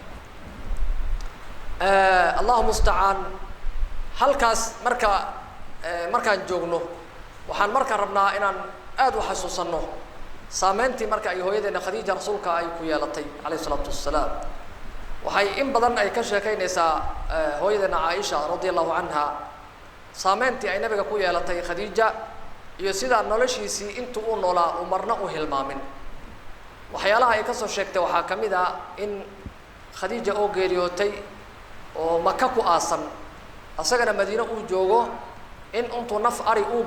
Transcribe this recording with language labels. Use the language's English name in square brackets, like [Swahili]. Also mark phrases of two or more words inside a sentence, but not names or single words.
[Arabic] الله المستعان [Somali] halkaas markaan joogno waxaan marka rabnaa inaan aad u xasuusano saameyntii marka ay hooyadeena Khadiija rasuulka ay ku yeelatay [Arabic] عليه الصلاة والسلام [Somali] waxay in badan ay ka sheekaynaysaa hooyadeena Aisha [Arabic] رضي الله عنها [Somali] saameyntii ay nabiga ku yeelatay Khadiija iyo sida noloshiisii intuu u noolaa uu marna u hilmaamin waxyaalaha ay ka soo sheegtay waxa kamid ah in khadiija oo geeriyootay oo maka ku aasan asagana madiina uu joogo in intuu naf ari uu